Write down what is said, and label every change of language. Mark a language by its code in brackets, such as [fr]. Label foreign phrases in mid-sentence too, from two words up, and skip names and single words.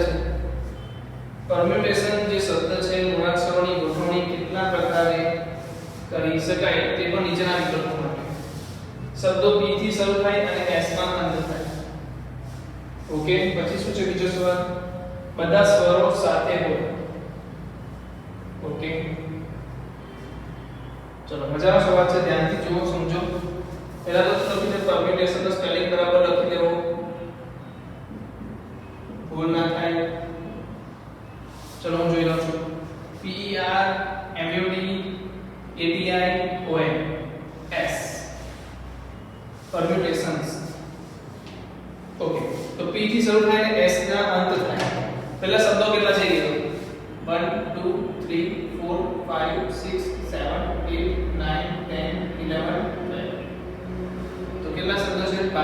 [gu] છે પરમ્યુટેશન જે શબ્દ છે મૂળાક્ષરોની ગોઠવણી કેટલા પ્રકારે કરી શકાય તે પણ નીચેના વિકલ્પો માટે શબ્દો p થી શરૂ થાય અને s માં અંત થાય ઓકે પછી શું છે બીજો સવાલ બધા સ્વરો સાથે હોય ઓકે ચલો મજાનો સવાલ છે ધ્યાનથી જુઓ સમજો પહેલા તો લખી દે પરમ્યુટેશન નો સ્પેલિંગ બરાબર લખી દેવો ભૂલ ના થાય ચલો હું જોઈ લઉં છું [en] P E R M U D A T I O N S permutations [gu] ઓકે તો P થી શરૂ થાય ને S ના અંત થાય પહેલા શબ્દો કેટલા છે એ 1 2 3 4 5 6 7 8 9 10 11 12 તો કેટલા શબ્દો છે